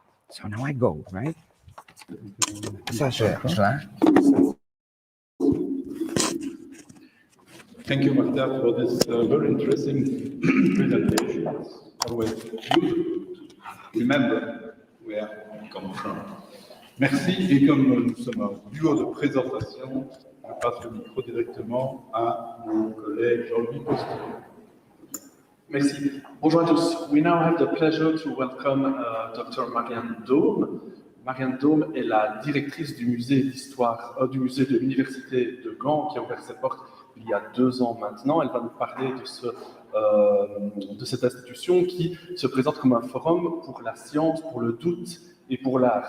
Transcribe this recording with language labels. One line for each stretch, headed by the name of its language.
English: So now I go, right? Thank you, Martha, for this very interesting presentation. Always good to remember where we come from.
French: Merci, et comme nous sommes un duo de présentation, je passe le micro directement à mon collègue Jean-Louis Postillon. Merci. Bonjour à tous.
English: We now have the pleasure to welcome Dr. Marianne Dôme.
French: Marianne Dôme est la directrice du musée d'histoire, du musée de l'université de Gand, qui a ouvert ses portes il y a 2 ans maintenant. Elle va nous parler de cette institution qui se présente comme un forum pour la science, pour le doute et pour l'art.